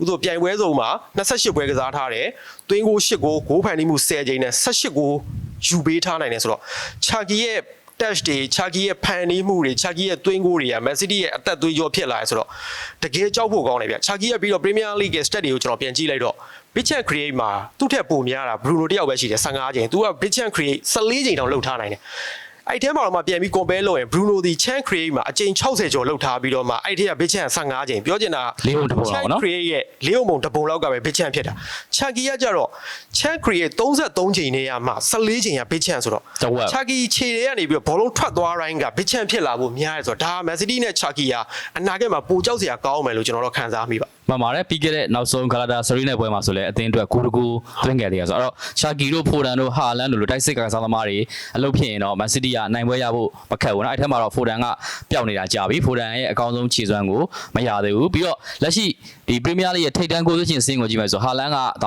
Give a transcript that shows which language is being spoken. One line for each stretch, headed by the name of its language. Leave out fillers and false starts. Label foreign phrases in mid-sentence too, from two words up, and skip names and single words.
Burmese: သို့ပြိုင်ပွဲစုံမှာ28ပွဲကစားထားတယ်သွင်းဂိုး8ဂိုးဂိုးဖန်တီးမှု10ချိန်နဲ့18ဂိုးယူပေးထားနိုင်တယ်ဆိုတော့ Chucky ရဲ့ touch တွေ Chucky ရဲ့ဖန်တီးမှုတွေ Chucky ရဲ့သွင်းဂိုးတွေက Man City ရဲ့အသက်သွေးကြောဖြစ်လာတယ်ဆိုတော့တကယ်ကြောက်ဖို့ကောင်းတယ်ဗျ Chucky ရဲ့ပြီးတော့ Premier League ရဲ့ stat တွေကိုကျွန်တော်ပြန်ကြည့်လိုက်တော့
English: big chance create
Burmese: မှာသူ့ထက်ပိုများတာ Bruno တယောက်ပဲရှိတယ်15ချိန်သူက
English: big chance create
Burmese: 14 ချိန်တောင်လုပ်ထားနိုင်တယ်အဲ့ထဲမှာတော့မှပြန်ပြီး compare လုပ်ရင် Bruno ဒီ
English: chance create
Burmese: မှာအချိန်60ကျော်လုပ်ထားပြီးတော့မှအဲ့ထဲက
English: big chance
Burmese: 15 ချိန်ပြောချင်တာ 4 ပုံတပုံလောက်နော် create ရဲ့4ပုံတပုံလောက်ကပဲ
English: big chance
Burmese: ဖြစ်တာ Chucky ကကြတော့
English: chance create
Burmese: 33ချိန်နေရမှာ14ချိန်က
English: big chance
Burmese: ဆိုတော့ Chucky ခြေတွေကနေပြီးတော့ဘောလုံးထွက်သွားတိုင်းက
English: big chance
Burmese: ဖြစ်လာဖို့များတယ်ဆိုတော့ဒါ Man City နဲ့ Chucky ကအနာဂတ်မှာပိုကြောက်စရာကောင်းမယ်လို့ကျွန်တော်တို့ခန်းစားမိပါ မှန်ပါတယ်ပြီးခဲ့တဲ့နောက်ဆုံးဂလာတာဆရီနဲ့ပွဲမှာဆိုလဲအသင်းအတွက်ကိုတကူသွင်းခဲ့တယ်ဆိုတော့ချာကီတို့ဖိုဒန်တို့ဟာလန်တို့လိုတိုက်စစ်ကစားသမားတွေအလုပ်ဖြစ်ရင်တော့မန်စီးတီးကနိုင်ပွဲရဖို့မခက်ဘူးနော်အဲ့ထက် မှာတော့ဖိုဒန်ကပျောက်နေတာကြာပြီဖိုဒန်ရဲ့အကောင်းဆုံးခြေစွမ်းကိုမရသေးဘူးပြီးတော့လက်ရှိဒီပရီးမီးယားလိရဲ့ထိပ်တန်းကိုသွင်းခြင်းစင်းကိုကြည့်မယ်ဆိုဟာလန်ကဒါ